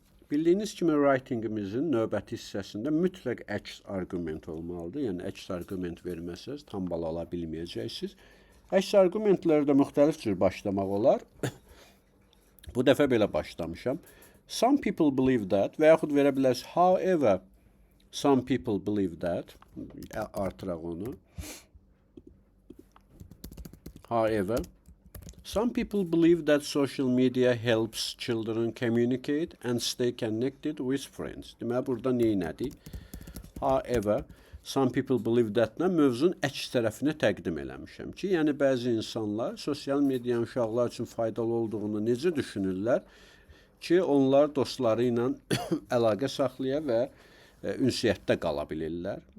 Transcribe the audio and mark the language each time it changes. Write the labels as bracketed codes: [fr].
[az] Bildiyiniz kimi, writingimizin növbəti hissəsində mütləq əks arqument olmalıdır. Yəni, əks arqument verməsəz, tam bal ala bilməyəcəksiniz. Əks arqumentlərdə müxtəlif cür başlamaq olar. Bu dəfə belə başlamışam. [en] Some people believe that [az] və yaxud verə bilərsiniz. [en] However, some people believe that. [az] Artıraq onu. [en] However, some people believe that social media helps children communicate and stay connected with friends. [az] Deməli, burada neynədik? [en] However, some people believe that-la [az] mövzunun əks tərəfini təqdim eləmişəm ki, yəni bəzi insanlar sosial medianın uşaqlar üçün faydalı olduğunu necə düşünürlər ki, onlar dostları ilə əlaqə saxlaya və ünsiyyətdə qala bilirlər.